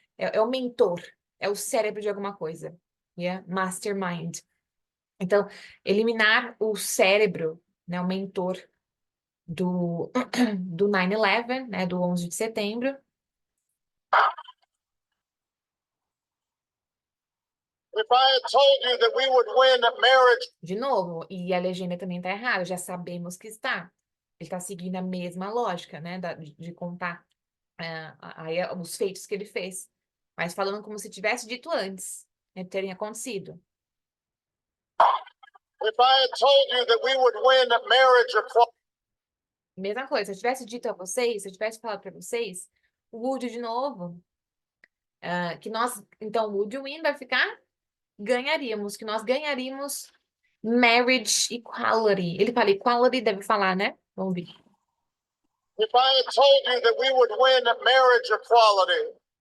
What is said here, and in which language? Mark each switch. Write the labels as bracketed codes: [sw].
[pt] É o mentor, é o cérebro de alguma coisa. Yeah? Mastermind. Então, eliminar o cérebro, né, o mentor do 9/11, né, do 11 de setembro. [en] If I had told you that we would win marriage. [pt] De novo, e a legenda também está errada, já sabemos que está. Ele está seguindo a mesma lógica, né, de contar os feitos que ele fez. mas falando como se tivesse dito antes, né, terem acontecido. [en] If I had told you that we would win marriage equality, [pt] Mesma coisa, se eu tivesse dito a vocês, se eu tivesse falado para vocês, o would de novo, que nós, então, [en] would win [pt] vai ficar ganharíamos, que nós ganharíamos [en] marriage equality. [pt] Ele fala equality, deve falar, né? Vamos ver. [en] if I had told you that we would win marriage equality,